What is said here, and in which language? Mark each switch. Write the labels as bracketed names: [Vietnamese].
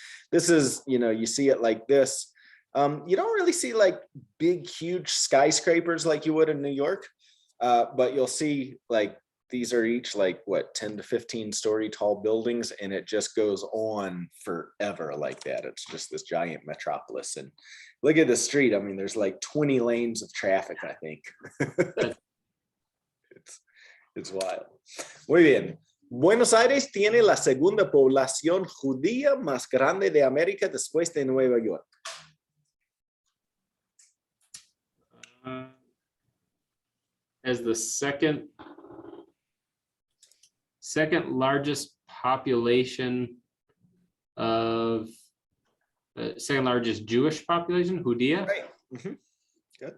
[English] This is, you see it like this. You don't really see like big, huge skyscrapers like you would in New York, but you'll see like these are each like what 10 to 15 story tall buildings, and it just goes on forever like that. It's just this giant metropolis. And look at the street. I mean, there's like 20 lanes of traffic, I think. It's wild. [Spanish] Muy bien. Buenos Aires tiene la segunda población judía más grande de América después de Nueva York. [English] As the second largest population of second largest Jewish population, Judea. Right. Mm-hmm. Good.